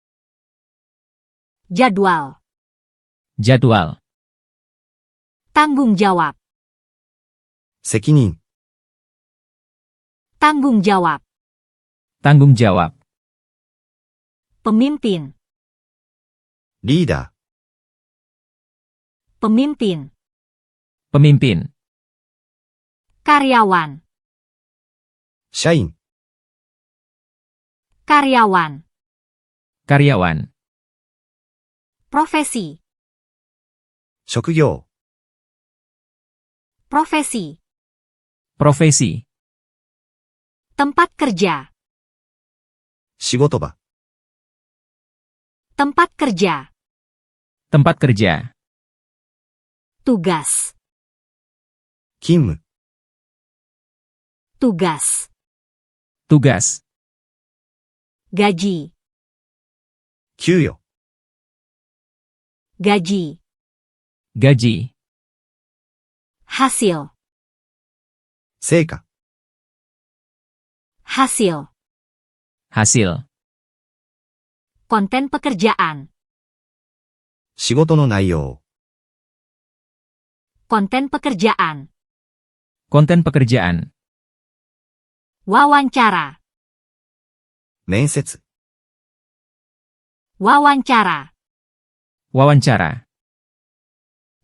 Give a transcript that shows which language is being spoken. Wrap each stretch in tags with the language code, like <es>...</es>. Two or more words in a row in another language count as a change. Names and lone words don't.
<id>Jadwal. Jadwal. Tanggung jawab.</id> <ja>責任、</ja> <id>Tanggung jawab. Tanggung jawab. Pemimpin.</id> <ja>リーダ</ja> <id>Pemimpin. Pemimpin. Karyawan.</id> <ja>ー、社員、</ja> <id>Karyawan. Karyawan. Profesi.</id> <ja>職業、</ja> <id>Profesi. Profesi. Tempat kerja.</id> <ja>仕事場、</ja> <id>Tempat kerja. Tempat kerja. Tugas.</id> <ja>勤務、</ja> <id>Tugas. Tugas. Gaji.</id> <ja>給与、</ja> <id>Gaji. Gaji. Hasil.</id> <ja>成果、</ja> <id>Hasil. Hasil. Konten pekerjaan.</id> <ja>仕事の内容、</ja> <id>Konten pekerjaan. Konten pekerjaan. Wawancara.</id> <ja>面接、</ja> <id>Wawancara. Wawancara.</id>